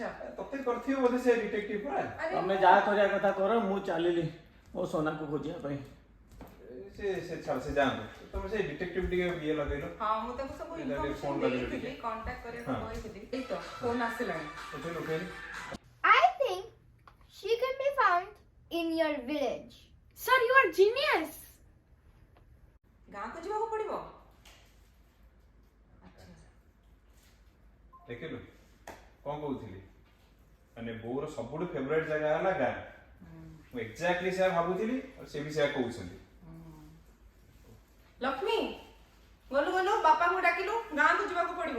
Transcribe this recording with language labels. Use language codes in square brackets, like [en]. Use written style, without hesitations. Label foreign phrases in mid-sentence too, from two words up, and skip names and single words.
[or] ତତେ କରିଥିବ ବୋଧେ ସେ ଡିଟେକ୍ଟିଭ ପରା। ତମେ ଯାହା କରିବା କଥା କର, ମୁଁ ଚାଲିଲି ମୋ সোনাକୁ ଖୋଜିବା ପାଇଁ। ସେ ଛାଡ଼, ସେ ଯାଆନ୍ତୁ। ତମେ ସେ ଡିଟେକ୍ଟିଭ ଟିକେ ଇଏ ଲଗେଇଲ। ହଁ ମୁଁ ତାକୁ ସବୁ ଇନଫର୍ମେସନ ଦେଇଥିଲି, କଣ୍ଟାକ୍ଟ କରିବାକୁ କହିଥିଲି। ଏଇ ତ ଫୋନ ଆସିଲାଣି। ଉଠେଇଲି। [en] I think she can be found in your village. Sir, you are genius. [or] ଗାଁକୁ ଯିବାକୁ ପଡିବ। ଦେଖିଲୁ କଣ କହୁଥିଲି, ମାନେ ବୋଉର ସବୁଠୁ ଫେଭରାଇଟ ଜାଗା ହେଲା ଗାଁ। ମୁଁ ଏକ୍ଜାକ୍ଟଲି ସେୟା ଭାବୁଥିଲି ଆଉ ସେ ବି ସେୟା କହୁଛନ୍ତି। ଲକ୍ଷ୍ମୀ ଗଲୁ ଗଲୁ ବାପାଙ୍କୁ ଡାକିଲୁ, ଗାଁକୁ ଯିବାକୁ ପଡିବ।